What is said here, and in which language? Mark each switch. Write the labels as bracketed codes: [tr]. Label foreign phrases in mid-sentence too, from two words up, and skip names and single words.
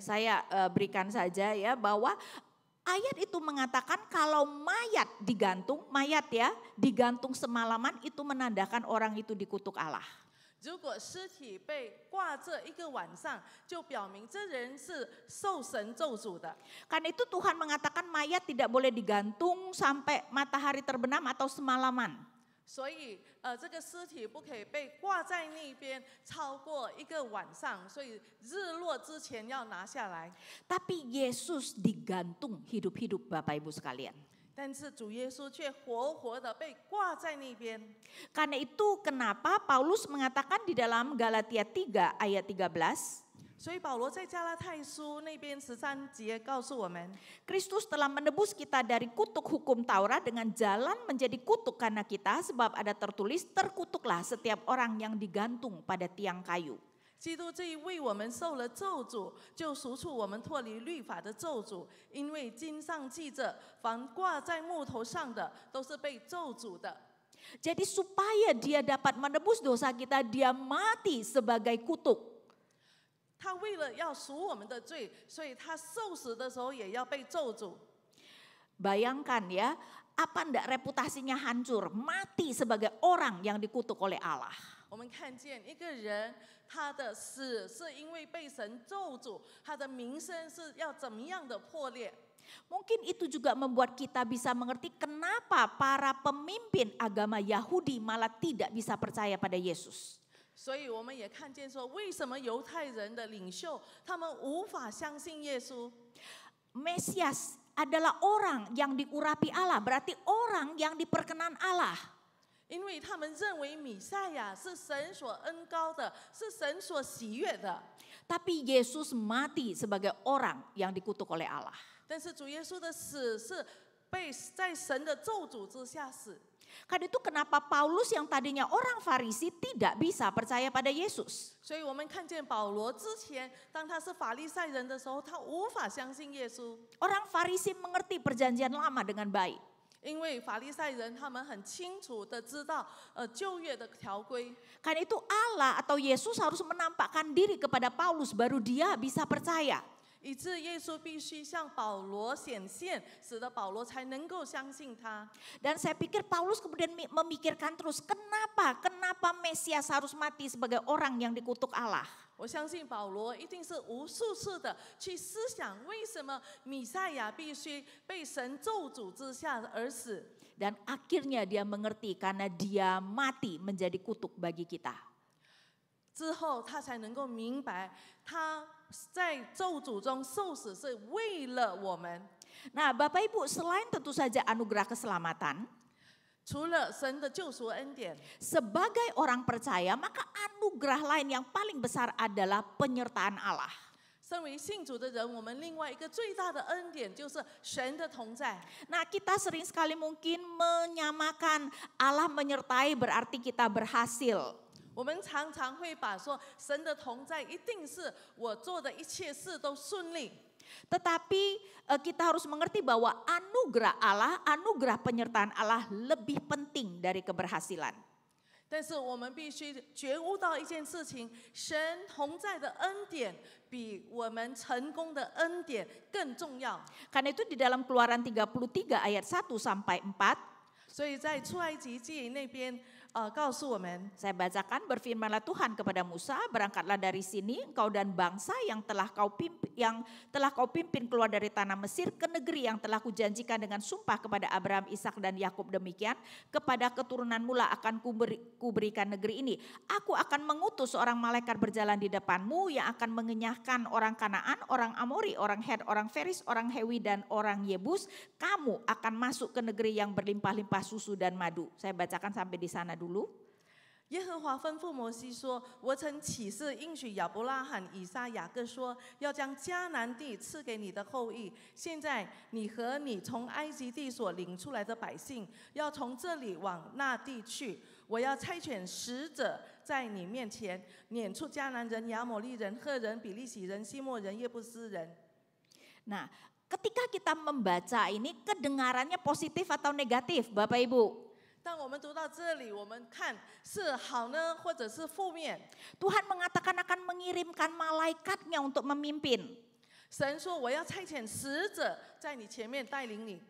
[id] saya berikan saja ya bahwa ayat itu mengatakan kalau mayat digantung, mayat ya, digantung semalaman itu menandakan orang itu dikutuk Allah. [zh] 如果尸体被挂这一个晚上，就表明这人是受神咒诅的。 [id] Karena itu Tuhan mengatakan mayat tidak boleh digantung sampai matahari terbenam atau semalaman. [zh] 所以这个尸体不可以被挂在那边超过一个晚上，所以日落之前要拿下来。 [id] Tapi Yesus digantung hidup-hidup Bapak Ibu sekalian. [zh] 但是主耶稣却活活的被挂在那边。 [id] Karena itu kenapa Paulus mengatakan di dalam Galatia 3 ayat 13, [zh] 所以保罗在加拉太书那边13节告诉我们， [id] Kristus telah menebus kita dari kutuk hukum Taurat dengan jalan menjadi kutuk karena kita, sebab ada tertulis, terkutuklah setiap orang yang digantung pada tiang kayu. [zh] 基督这一为我们受了咒诅，就赎出我们脱离律法的咒诅。因为经上记着，凡挂在木头上的，都是被咒诅的。 [id] Jadi supaya dia dapat menebus dosa kita, dia mati sebagai kutuk. [zh] 他为了要赎我们的罪，所以他受死的时候也要被咒诅。 [id] Bayangkan ya, apa ndak reputasinya hancur, mati sebagai orang yang dikutuk oleh Allah. [zh] 我们看见一个人，他的死是因为被神咒诅，他的名声是要怎么样的破裂？ [id] Mungkin itu juga membuat kita bisa mengerti kenapa para pemimpin agama Yahudi malah tidak bisa percaya pada Yesus. [zh] 所以我们也看见说，为什么犹太人的领袖他们无法相信耶稣？ [id] Mesias adalah orang yang diurapi Allah, berarti orang yang diperkenan Allah. [zh] 因为他们认为弥赛亚是神所恩高的，是神所喜悦的。 [id] Tapi Yesus mati sebagai orang yang dikutuk oleh Allah. [zh] 但是主耶稣的死是被在神的咒诅之下死。 [id] Karena itu kenapa Paulus yang tadinya orang Farisi tidak bisa percaya pada Yesus. [zh] 所以我们看见保罗之前，当他是法利赛人的时候，他无法相信耶稣， [id] Orang Farisi mengerti perjanjian lama dengan baik. [zh] 因为法利赛人他们很清楚的知道旧约的条规。 [id] Karena itu Allah atau Yesus harus menampakkan diri kepada Paulus baru dia bisa percaya. [zh] 以致耶稣必须向保罗显现，使得保罗才能够相信他。 [id] Dan saya pikir Paulus kemudian memikirkan terus kenapa Mesias harus mati sebagai orang yang dikutuk Allah. [zh] 我相信保罗一定是无数次的去思想，为什么弥赛亚必须被神咒诅之下而死。 [id] Dan akhirnya dia mengerti karena dia mati menjadi kutuk bagi kita. [zh] 之后他才能够明白，他在咒诅中受死是为了我们。 [id] Nah Bapak Ibu, selain tentu saja anugerah keselamatan, [zh] 除了神的救赎恩典， [id] sebagai orang percaya maka anugerah lain yang paling besar adalah penyertaan Allah. [zh] 身为信主的人，我们另外一个最大的恩典就是神的同在。 [id] Nah kita sering sekali mungkin menyamakan Allah menyertai berarti kita berhasil. [zh] 我们常常会把说神的同在一定是我做的一切事都顺利。 [id] Tetapi kita harus mengerti bahwa anugerah Allah, anugerah penyertaan Allah lebih penting dari keberhasilan. [zh] 但是我们必须觉悟到一件事情，神同在的恩典比我们成功的恩典更重要。 [id] Karena itu di dalam Keluaran 33 ayat 1 sampai 4, [zh] 所以在出埃及记那边告诉我们， [id] saya bacakan, berfirmanlah Tuhan kepada Musa, berangkatlah dari sini engkau dan bangsa yang telah kau pimpin keluar dari tanah Mesir ke negeri yang telah kujanjikan dengan sumpah kepada Abraham, Ishak dan Yakub demikian, kepada keturunanmu lah akan kuberikan negeri ini. Aku akan mengutus seorang malaikat berjalan di depanmu yang akan mengenyahkan orang Kanaan, orang Amori, orang Het, orang Feris, orang Hewi dan orang Yebus. Kamu akan masuk ke negeri yang berlimpah-limpah susu dan madu. Saya bacakan sampai di sana dulu. [zh] 耶和华吩咐摩西说：“我曾起誓应许亚伯拉罕、以撒、雅各说，要将迦南地赐给你的后裔。现在你和你从埃及地所领出来的百姓，要从这里往那地去。我要差遣使者在你面前，撵出迦南人、亚摩利人、赫人、比利洗人、西莫人、耶布斯人。” [id] Nah, ketika kita membaca ini kedengarannya positif atau negatif, Bapak Ibu? [zh] 当我们读到这里，我们看是好呢，或者是负面。 [id] Tuhan mengatakan akan mengirimkan malaikatnya untuk memimpin. [zh] 神说：“我要差遣使者在你前面带领你，